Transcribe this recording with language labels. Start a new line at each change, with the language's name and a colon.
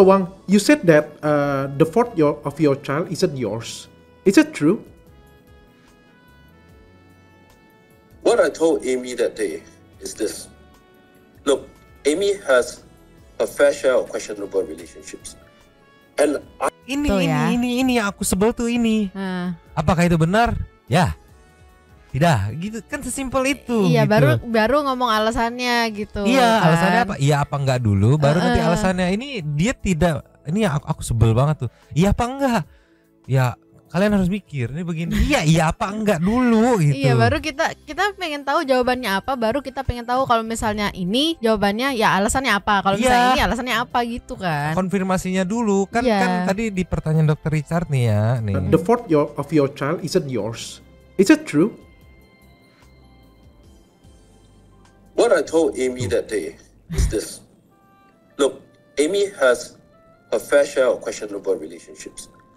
English: Wang, you said that the fault of your child isn't yours. Is it true? What I told Amy that day is this. Look, Amy has a fair share of questionable relationships. And
Indonesian: ini yang aku sebel tuh ini. Apakah itu benar? Ya. Tidak, gitu kan sesimpel itu. Iya, gitu. baru ngomong alasannya gitu. Iya, kan? alasannya apa? Iya apa enggak dulu, baru nanti alasannya. Ini dia tidak. Ini aku sebel banget tuh. Iya apa enggak? Ya kalian harus mikir ini begini. Iya apa enggak dulu gitu. Iya, baru kita pengen tahu jawabannya apa, baru kita pengen tahu kalau misalnya ini jawabannya ya alasannya apa, kalau misalnya ini alasannya apa gitu kan. Konfirmasinya dulu kan tadi di pertanyaan Dr. Richard nih ya, nih.
English: The fault of your child isn't yours. Is it true? What I told Amy that day is this. Look, Amy has a fair share of questionable relationships.